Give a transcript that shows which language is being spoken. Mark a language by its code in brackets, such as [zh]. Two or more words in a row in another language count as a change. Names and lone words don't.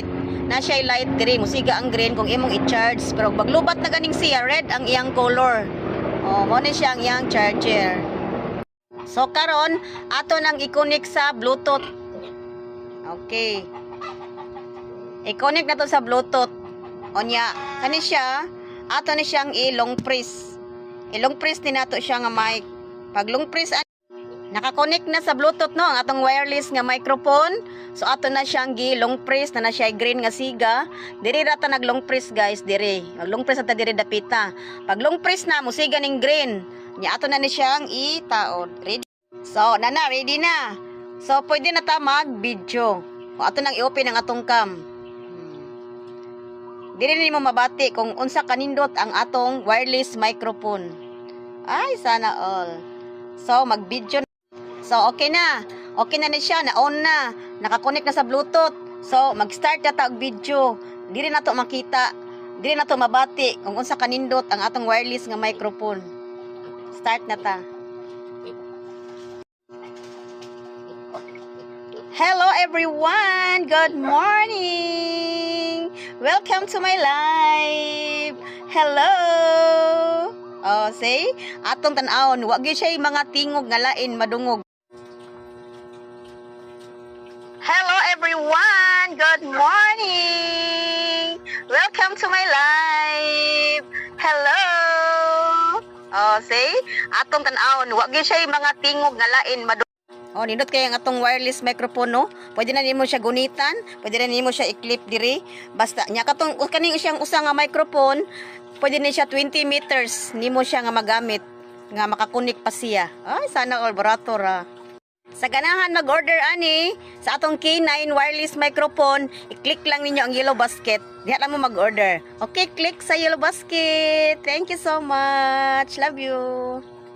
[ceb] Na siya light diri musiga ang green kung imong i-charge pero maglubat na ganing siya red ang iyang color. O mo ni siyang iyang charger. So karon ato nang i-connect sa Bluetooth. Okay. I-connect na to sa Bluetooth. Onya, kani siya, ato ni siyang i-long press. I-long press din nato siya nga mic. Pag long press, naka-connect na sa Bluetooth no, ang atong wireless nga microphone. So ato na siyang gi-long press, na siya green nga siga. Diri rata nag-long press guys, diri. Mag-long press ata diri dapita. Pag long press na, musiga ning green. Nya ato na ni siyang itaod. Ready? So, nana, ready na. So, pwede na ta mag-video. O ato nang i-open ang atong cam. Dili nimo mabati kung unsa kanindot ang atong [en] wireless microphone. [ceb] Ay, sana all. So, mag-video na. So, okay na. Okay na ni siya. Na-on na. Nakakonect na sa Bluetooth. So, mag-start na ta og video. Dili na to makita. Dili na to mabati kung unsa kanindot ang atong wireless nga microphone. Start na ta. [en] Hello everyone! Good morning! Welcome to my live! Hello! Oh, say, [ceb] atong tan-awon, wag gyud siya mga tingog nga lain madungog. [en] Hello everyone! Good morning! Welcome to my live! Hello! Oh, say, [ceb] atong tan-awon, wag gyud siya mga tingog nga lain madungog. O, nindot kayo ang atong [en] wireless microphone, [ceb] no? Pwede na nimo siya gunitan, pwede na nimo siya i-clip diri. Basta, nya katong, kaning siyang usa nga microphone, pwede na siya 20 meters, nimo siya nga magamit, nga makakunik pa siya. Ay, sana all barato ra. Sa ganahan mag-order ani, sa atong K9 [en] wireless microphone, [ceb] i-click lang ninyo ang [en] yellow basket. [ceb] Diha lang mo mag-order. Okay, click sa [en] yellow basket. Thank you so much. Love you.